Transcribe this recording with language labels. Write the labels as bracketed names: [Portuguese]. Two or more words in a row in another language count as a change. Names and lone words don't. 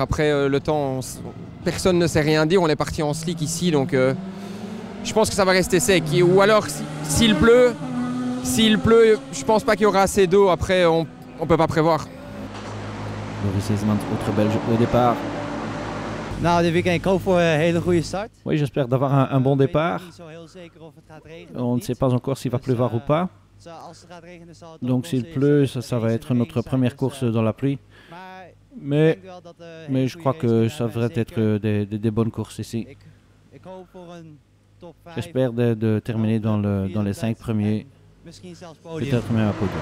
[French] Après le temps, personne ne sait rien dire, on est parti en slick ici, donc je pense que ça va rester sec. Ou alors s'il pleut, je pense pas qu'il y aura assez d'eau, après on peut pas prévoir. Loris Eesmans, autre Belge au départ. [Dutch] Nou, dit weekend, ik hoop voor een hele goede start. [French] Oui, j'espère d'avoir un bon départ. On ne sait pas encore s'il va pleuvoir ou pas. Donc s'il pleut, ça va être notre première course dans la pluie. Mais je crois que ça devrait être des bonnes courses ici. J'espère de terminer dans les 5 premiers, peut-être même à podium.